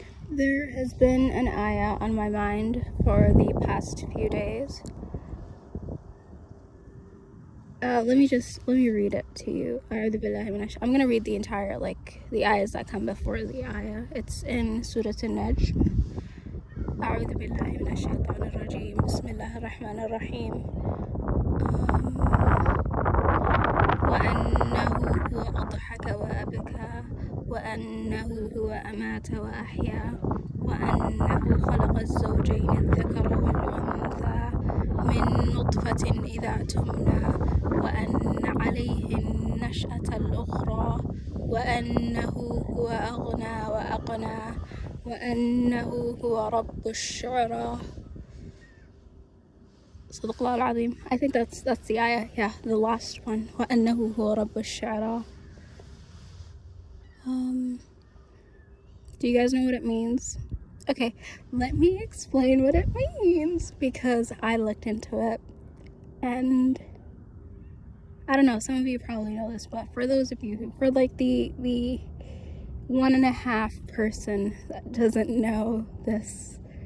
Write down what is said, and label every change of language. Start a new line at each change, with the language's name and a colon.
English: There has been an ayah on my mind for the past few days. Let me read it to you. I'm gonna read the entire, the ayahs that come before the ayah. It's in Surah An-Najm.
Arabic: أعوذ بالله من الشيطان الرجيم بسم الله الرحمن الرحيم وأنه هو أضحك وأبكى وأنه هو أمات وأحيا وأنه خلق الزوجين الذكر والأنثى من نطفة إذا تمنى وأن عليه النشأة الأخرى وأنه هو أغنى وأقنى وأنه هو رب الشعرى. صدق الله العظيم.
English: I think that's the ayah, yeah, the last one.
Arabic: وأنه هو رب الشعرى.
English: Do you guys know what it means? Okay, let me explain what it means, because I looked into it, and I don't know, some of you probably know this, but for those of you who, for like the 1.5% that doesn't know this